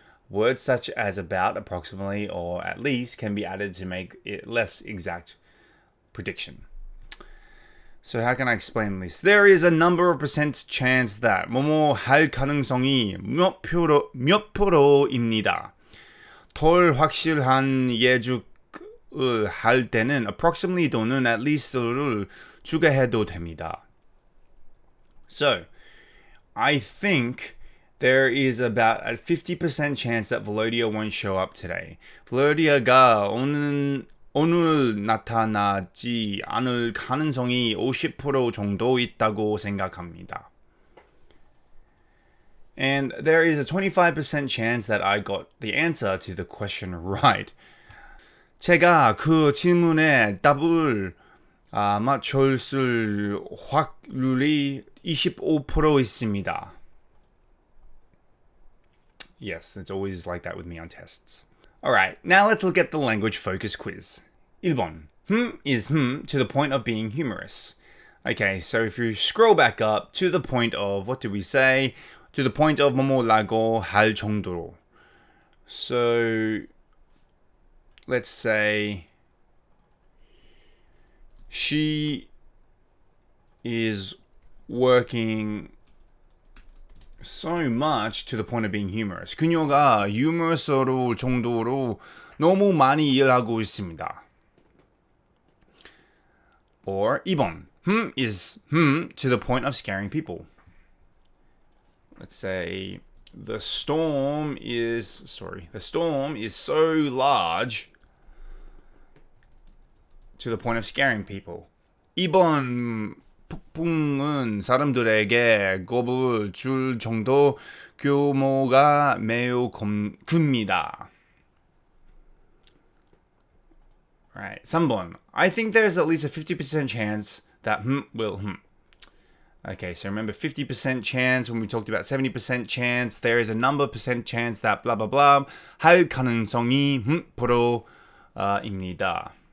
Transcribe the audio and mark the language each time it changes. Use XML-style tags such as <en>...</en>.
<en>Words such as about, approximately, or at least can be added to make it less exact prediction. So how can I explain this? There is a number of percent chance that</en> <ko>뭐뭐 할 가능성이 몇 프로입니다. 덜 확실한 예측을 할 때는 approximately 또는</ko> <en>at least</en> <ko>를 추가해도 됩니다.</ko> <en>So, I think there is about a 50% chance that Volodya won't show up today.</en> <ko>Volodya가 오늘 나타나지 않을 가능성이 50% 정도 있다고 생각합니다.</ko> <en>And there is a 25% chance that I got the answer to the question right.</en> <ko>제가 그 질문에 답을 맞췄을 확률이 25% 있습니다.</ko> <en>Yes, it's always like that with me on tests. Alright, now let's look at the language focus quiz.</en> <ko>1번.</ko> <en>Is to the point of being humorous. Okay, so if you scroll back up to the point of, what did we say? To the point of</en> <ko>뭐뭐라고 할 정도로.</ko> <en>So, let's say she is working so much to the point of being humorous.</en> <ko>그녀가 유머러스러울 정도로 너무 많이 일하고 있습니다.</ko> <en>Or</en> <ko>2번.</ko> <en>Is to the point of scaring people. Let's say the storm is so large to the point of scaring people.</en> <ko>2번 폭풍은 사람들에게 겁을 줄 정도 규모가 매우 큽니다.</ko> <en>Right, 3번. I think there's at least a 50% chance that will Okay, so remember 50% chance when we talked about 70% chance. There is a number percent chance that blah blah blah</en> <ko>할 가능성이 %입니다.</ko>